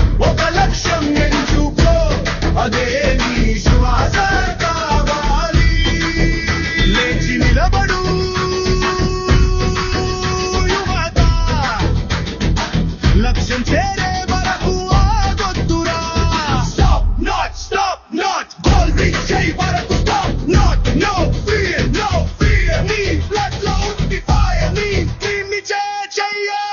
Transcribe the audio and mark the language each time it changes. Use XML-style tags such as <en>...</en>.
<te>ఒక లక్ష్యం ఎంచుకో, అదే నీ శ్వాస కావాలి. లేచి నిలబడు యువత, లక్ష్యం చేరే వరకు ఆగొద్దురా.</te> <en>Stop not, goal reach</en> <te>చేయి వరకు.</te> <en>Stop not, no fear.</en> <te>నీ blood లో ఉంది fire. నీ dream ని చెయ్య.</te>